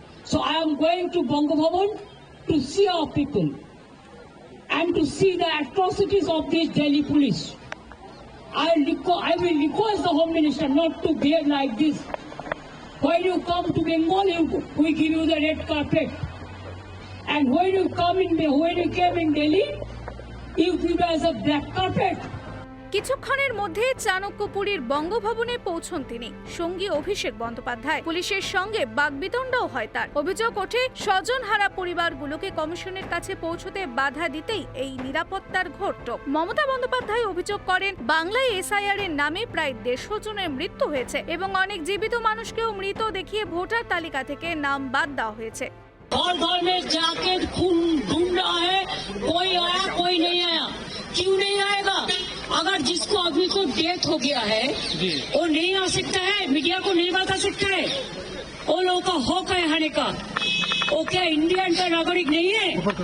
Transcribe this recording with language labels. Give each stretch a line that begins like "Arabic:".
English: So I am going to Bangabhavan to see our people and to see the atrocities of this Delhi police. I will request the Home Minister not to behave like this. When you come to Bengal, we give you the red carpet. And when you came in Delhi, you give us a black carpet.
Bangla: কিছুক্ষণের মধ্যে চাণক্যপুরীর বঙ্গভবনে পৌঁছন তিনি। সঙ্গী অভিষেক বন্দ্যোপাধ্যায়। পুলিশের সঙ্গে বাগবিতণ্ডাও হয় তার। অভিযোগ ওঠে, স্বজনহারা পরিবারগুলোকে কমিশনের কাছে পৌঁছতে বাধা দিতেই এই নিরাপত্তার ঘোরটোপ। মমতা বন্দ্যোপাধ্যায় অভিযোগ করেন, বাংলায় এসআইআর এর নামে প্রায় 150 জনের মৃত্যু হয়েছে এবং অনেক জীবিত মানুষকেও মৃত দেখিয়ে ভোটার তালিকা থেকে নাম বাদ দেওয়া হয়েছে।
Hindi: घर घर में जाके खून ढूंढ रहा है, कोई आया कोई नहीं आया। क्यों नहीं आएगा? अगर जिसको अभी को डेथ हो गया है वो नहीं आ सकता है, मीडिया को नहीं बता सकता है। वो लोगों का हक है आने का। वो क्या इंडियन का नागरिक नहीं है?